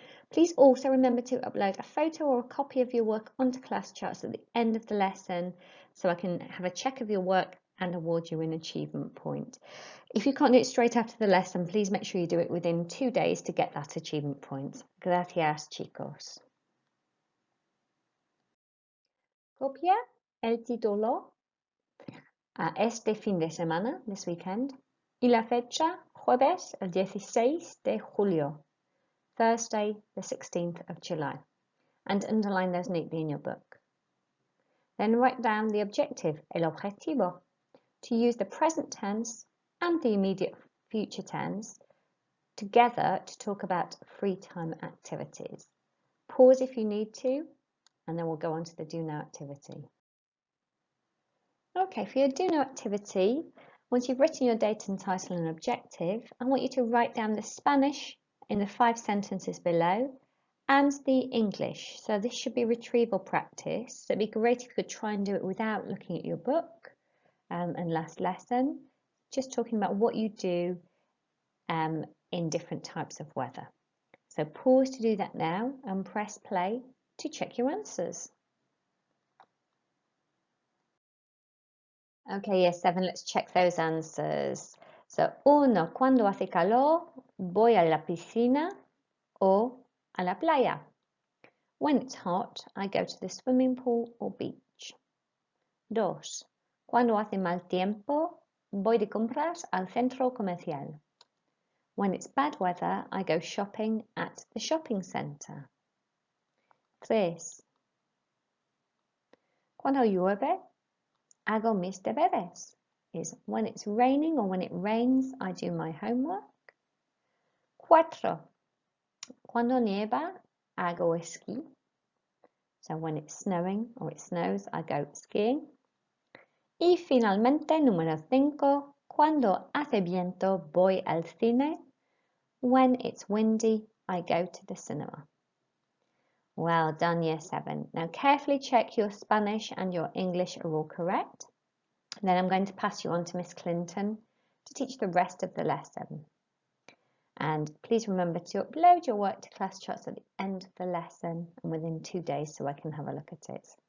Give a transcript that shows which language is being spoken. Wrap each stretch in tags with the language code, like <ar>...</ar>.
<en>Please also remember to upload a photo or a copy of your work onto class charts at the end of the lesson so I can have a check of your work and award you an achievement point. If you can't do it straight after the lesson, please make sure you do it within 2 days to get that achievement point.</en> <es>Gracias, chicos. Copia el título a este fin de semana,</es> <en>this weekend,</en> <es>y la fecha jueves el 16 de julio.</es> <en>Thursday, the 16th of July, and underline those neatly in your book. Then write down the objective,</en> <es>el objetivo,</es> <en>to use the present tense and the immediate future tense together to talk about free time activities. Pause if you need to, and then we'll go on to the do now activity. Okay, for your do now activity, once you've written your date and title and objective, I want you to write down the Spanish in the 5 sentences below and the English. So this should be retrieval practice. So it'd be great if you could try and do it without looking at your book and last lesson, just talking about what you do in different types of weather. So pause to do that now and press play to check your answers. Okay, Year 7, let's check those answers.</en> <es>So, 1, cuando hace calor, voy a la piscina o a la playa.</es> <en>When it's hot, I go to the swimming pool or beach.</en> <es>2, cuando hace mal tiempo, voy de compras al centro comercial.</es> <en>When it's bad weather, I go shopping at the shopping centre.</en> <es>3, cuando llueve, hago mis deberes.</es> <en>Is when it's raining or when it rains, I do my homework.</en> <es>4, cuando nieva, hago esquí.</es> <en>So when it's snowing or it snows, I go skiing.</en> <es>Y finalmente, número 5, cuando hace viento, voy al cine.</es> <en>When it's windy, I go to the cinema. Well done, Year 7. Now carefully check your Spanish and your English are all correct. Then I'm going to pass you on to Miss Clinton to teach the rest of the lesson. And please remember to upload your work to class charts at the end of the lesson and within 2 days so I can have a look at it.</en>